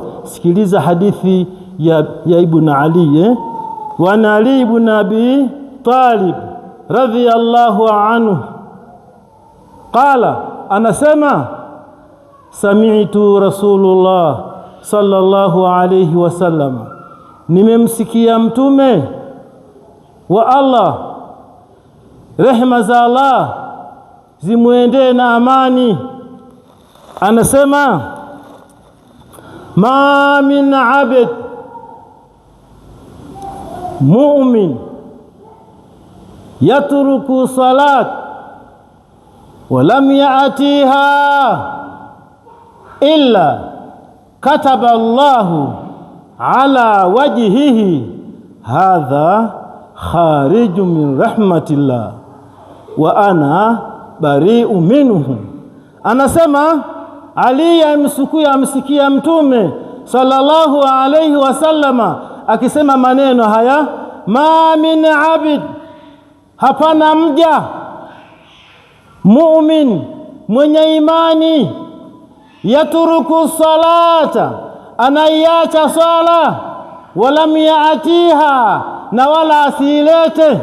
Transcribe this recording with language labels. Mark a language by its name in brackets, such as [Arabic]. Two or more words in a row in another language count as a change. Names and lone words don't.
[Swahili] Sikiliza hadithi ya Ibn Ali wa Ali ibn Abi Talib [Arabic] رضي الله عنه قال, [Swahili] anasema [Arabic] سمعت رسول الله صلى الله عليه وسلم, [Swahili] nimemsikia mtume wa Allah, rehema za Allah zimwendee na amani, anasema [Arabic] ما من عبد مؤمن يترك صلاة ولم يأتها إلا كتب الله على وجهه هذا خارج من رحمة الله وأنا بريء منه. [Swahili] Anasema Ali amsikia mtume [Arabic] صلى الله عليه وسلم [Swahili] akisema maneno haya, [Arabic] ما من عبد, [Swahili] hapana mja mu'min mwenye imani, [Arabic] يترك صلاة, [Swahili] anaiacha sala, [Arabic] ولم يأتها, [Swahili] na wala asilete.